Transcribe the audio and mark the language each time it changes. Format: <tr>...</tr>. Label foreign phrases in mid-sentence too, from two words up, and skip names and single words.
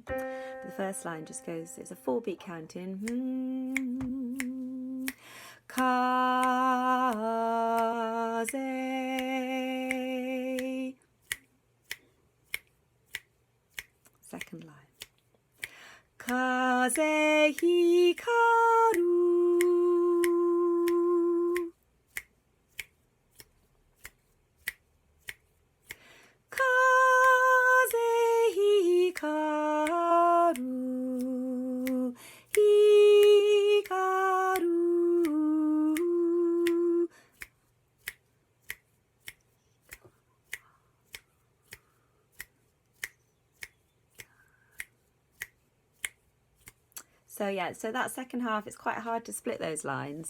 <en>But the first line just goes, it's a 4-beat count in. Kaze. Second line.</en> <ja>Kaze hikaru, kaze hikaru, hikaru.</ja> <en>So yeah, so that second half, it's quite hard to split those lines.</en>